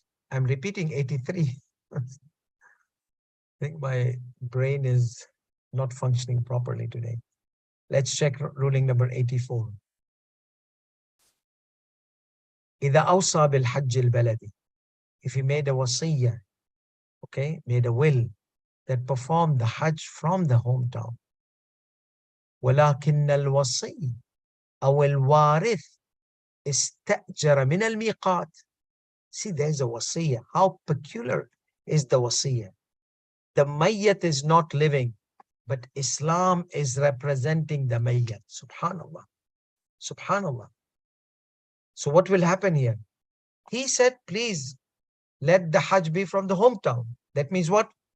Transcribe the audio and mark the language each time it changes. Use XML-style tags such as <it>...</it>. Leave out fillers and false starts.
<en>I'm repeating 83. I think my brain is not functioning properly today. Let's check ruling number 84.</en> <ar>إذا أوصى بالحج البلدي.</ar> <en>If he made a wasiyah, okay, made a will that performed the Hajj from the hometown.</en> <ar>ولكن الوصي أو الوارث استأجر من الميقات.</ar> <en>See, there's a wasiyah. How peculiar is the wasiyah? The mayyat is not living, but Islam is representing the mayyat. Subhanallah. Subhanallah. So what will happen here? He said, please let the Hajj be from the hometown. That means what?</en>